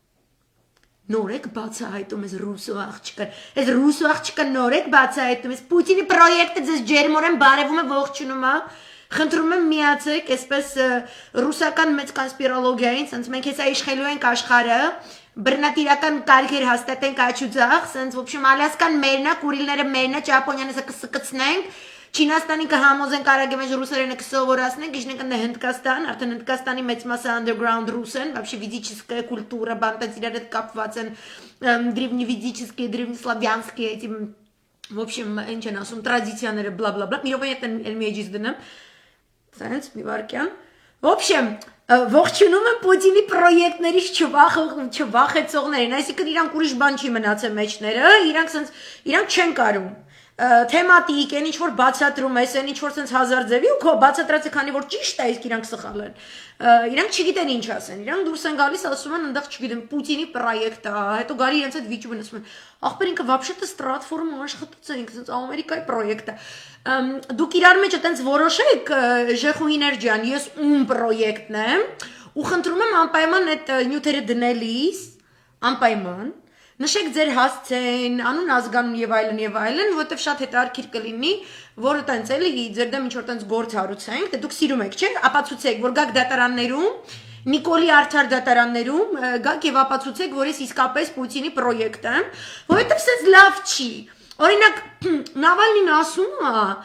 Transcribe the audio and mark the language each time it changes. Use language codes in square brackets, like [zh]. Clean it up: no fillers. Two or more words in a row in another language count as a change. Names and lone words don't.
[hy] Նորեք բացահայտում ես ռուսո աղջկան Ես ռուսո աղջկան նորեք բացահայտում ես Պուտինի պրոյեկտը ձեզ ջերմորեն բարևում է ողջունում է Խնդրում եմ միացեք այսպես ռուսական մեծ կոնսպիրոլոգիային Սենց մենք հեսա իշխելու ենք աշխարհը Բռնատիրական կարգեր հաստատենք աչուձախ Սենց ոբշում Ալյասկան մերն է, Կուրիլները մերն է, Ճապոնիանը կսկցնենք Չինաստանի կհամոզենք արագ մեջ ռուսերենը կսովորացնենք, իջնենք ընդ Հնդկաստան, արդեն Հնդկաստանի մեծ մասը underground ռուս են, [ru] вообще физическая культура, [hy] բանտած իրար հետ կապված են, [ru] древневедические, древнеславянские, эти, в общем, [hy] ինչ են ասում, տրադիցիաները, բլա-բլա-բլա, մի րոպե հետ էլ մի էջից դնեմ, սենց, մի վարկյան, [ru] в общем, [hy] ողջունում եմ Պուտինի պրոյեկտներից չվախեցողներին, այսինքն իրանք ուրիշ բան չի մնացել մեջները, իրանք չեն կարում Թեմատիկ, են ինչ-որ բացատրում ես, են ինչ-որ սենց հազար ձևի ու քո բացատրած է քանի որ ճիշտ է, իսկ իրանք սխալ են Իրանք չգիտեն ինչ ասեն, իրանք դուրս են գալիս, ասում են ընդեղ չգիտեմ, Պուտինի պրոյեկտ է, հետո գարի իրենց այդ վիճում են ասում են, ախպեր ինքը вообще-то Stratform-ը աշխատած է, ինքը սենց Ամերիկայի պրոյեկտ է Դուք իրար մեջ այտենց որոշեք, Ժեխուհիներ ջան, ես ում պրոյեկտն եմ ու խնդրում եմ անպայման այդ նյութերը դնելիս, անպայման Նշեք ձեր հասցեն, անուն ազգանուն եւ այլն, որտեվ շատ հետաքրքիր կլինի, որը տենց էլի ձեր դեմ ինչ որ տենց գործ հարուցենք, դե դուք սիրում եք, չէ՞, ապացուցեք, որ գաք դատարաններում, Նիկոլի արդար դատարաններում, գաք եւ ապացուցեք, որ ես իսկապես Պուտինի պրոյեկտ եմ, որովհետեւ սենց լավ չի։ Օրինակ, Նավալնին ասում է,